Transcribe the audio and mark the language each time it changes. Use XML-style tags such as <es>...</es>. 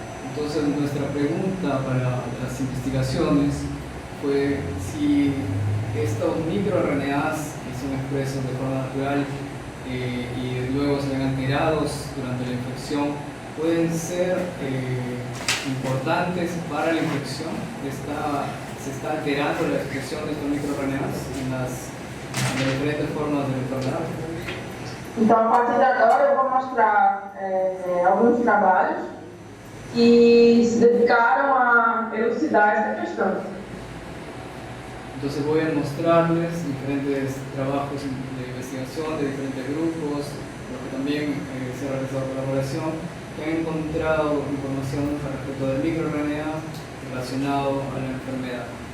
<es>Entonces nuestra pregunta para las investigaciones fue si estos microRNAs que son expresos de forma natural y luego se ven alterados durante la infección pueden ser importantes para la infección. Se está alterando la expresión de estos microRNAs en las diferentes formas de la enfermedad.</es> <pt>Então, a partir de agora, eu vou mostrar alguns trabalhos que se dedicaram a elucidar essa questão.</pt> <es>Entonces voy a mostrarles diferentes trabajos de investigación de diferentes grupos, los que también se ha realizado colaboración, que han encontrado información respecto del microRNA relacionado a la enfermedad.</es>